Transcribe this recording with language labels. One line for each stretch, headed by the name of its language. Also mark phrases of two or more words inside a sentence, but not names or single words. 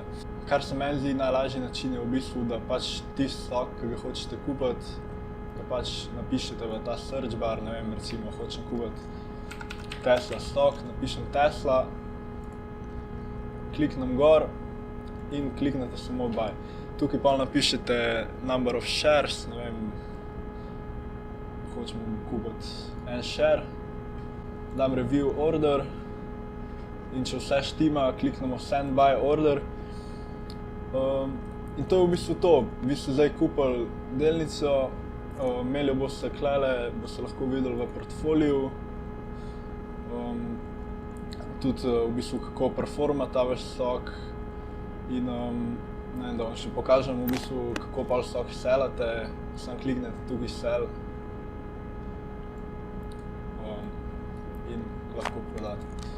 Slovenian: Kar se meni zdi najlažji način je v bistvu, da pač tisti stok, ki ga hočete kupiti, da pač napišete v ta
English: search bar,
Slovenian: ne vem, recimo hočem kupiti Tesla stock, napišem Tesla, kliknem gor in kliknete samo buy. Tukaj pa napišete
English: number of shares,
Slovenian: ne vem, hočem kupiti en share, dam
English: review order
Slovenian: in če vse štima, kliknemo
English: send buy order.
Slovenian: In to je v bistvu to, vi ste zdaj kupili delnico, imeli jo boste tukaj, boste lahko videli v portfoliju, tudi v bistvu kako performa ta vaš stok in da vam še pokažem v bistvu, kako pa stok sellate, samo kliknete tukaj sell in lahko prodate.